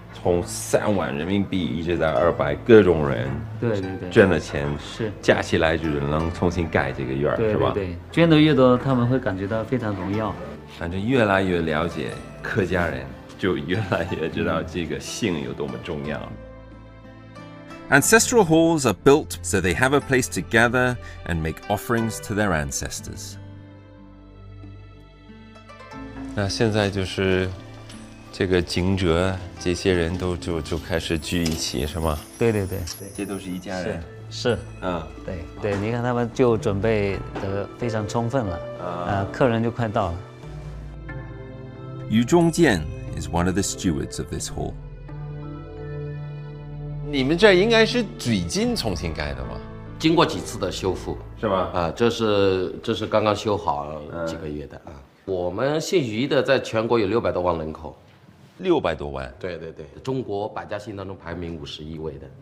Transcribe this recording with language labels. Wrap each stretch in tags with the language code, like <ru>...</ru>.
<zh>从3万人民币一直到200，各种人对，捐了钱，是加起来就是能重新盖这个院，对是吧？对，捐的越多，他们会感觉到非常荣耀。反正越来越了解客家人，就越来越知道这个姓有多么重要。</zh> <en>Ancestral halls are built so they have a place to gather and make offerings to their ancestors.</en> <zh>那现在就是这个惊蛰，这些人都就开始聚一起，是吗？对，这都是一家人。是，对，你看他们就准备得非常充分了，客人就快到了。</zh> <en>于中建 is one of the stewards of this hall.</en> <zh>你们这应该是最近重新盖的吗？经过几次的修复，是吧？这是刚刚修好几个月的啊。我们姓于的在全国有600多万人口，600多万。对，中国百家姓当中排名51位的。</zh>